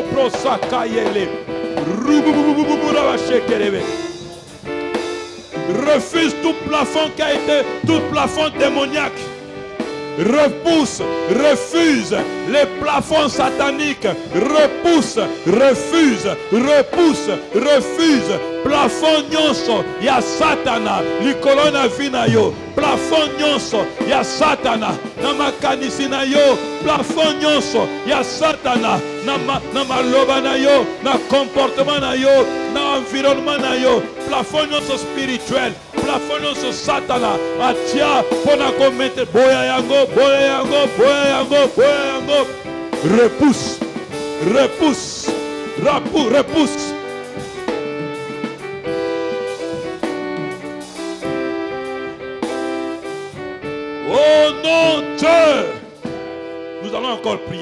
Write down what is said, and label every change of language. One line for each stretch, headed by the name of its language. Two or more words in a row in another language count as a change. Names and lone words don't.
French: Refuse tout plafond qui a été, tout plafond démoniaque. Repousse, refuse les plafonds sataniques. Repousse, refuse, repousse, refuse.
Lingala: Plafond nyonso ya satana likolo na vina yo. Plafond nyonso ya satana na makanisi na yo. Plafond nyonso ya satana na maloba na yo, na comportement na yo, na environnement na yo. Plafond nyonso spirituel, plafond nyonso satana atia pona komete boya yango, boya yango, boya yango, boya yango.
French: Repousse, repousse, repousse. Oh non, Dieu, nous allons encore prier.